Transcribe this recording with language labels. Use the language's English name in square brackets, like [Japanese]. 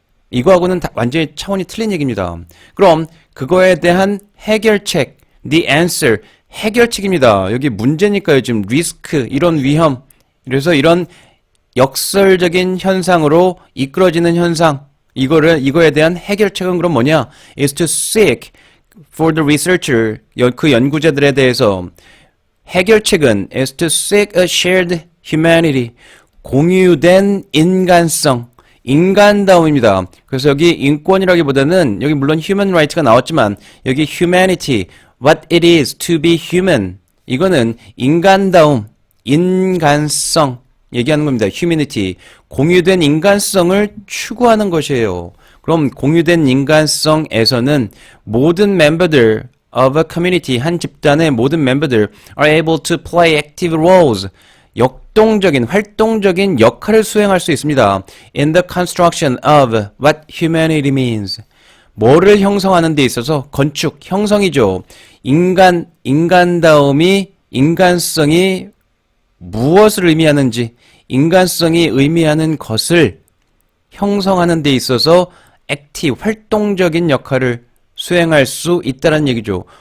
[Korean] 이거하고는 완전히 차원이 틀린 얘기입니다. 그럼 그거에 대한 해결책, [English] the answer, [Korean] 해결책입니다. 여기 문제니까요. 지금 리스크, 이런 위험. 그래서 이런 역설적인 현상으로 이끌어지는 현상, 이거에 대한 해결책은 그럼 뭐냐? [English] is to seek for the researcher, [Korean] 그 연구자들에 대해서 해결책은 [English] is to seek a shared humanity, [Korean] 공유된 인간성, 인간다움입니다. 그래서 여기 인권이라기보다는 여기 물론 human rights가 나왔지만 여기 humanity, [English] what it is to be human [Korean] 이거는 인간다움, 인간성 얘기하는 겁니다. humanity, 공유된 인간성을 추구하는 것이에요. 그럼 공유된 인간성에서는 모든 멤버들 [English] of a community, [Korean] 한 집단의 모든 멤버들 [English] are able to play active roles, [Korean] 역동적인, 활동적인 역할을 수행할 수 있습니다. [English] in the construction of what humanity means. [Korean] 뭐를 형성하는 데 있어서 건축, 형성이죠. 인간다움이, 인간성이 무엇을 의미하는지, 인간성이 의미하는 것을 형성하는 데 있어서 액티브, 활동적인 역할을 수행할 수 있다는 얘기죠.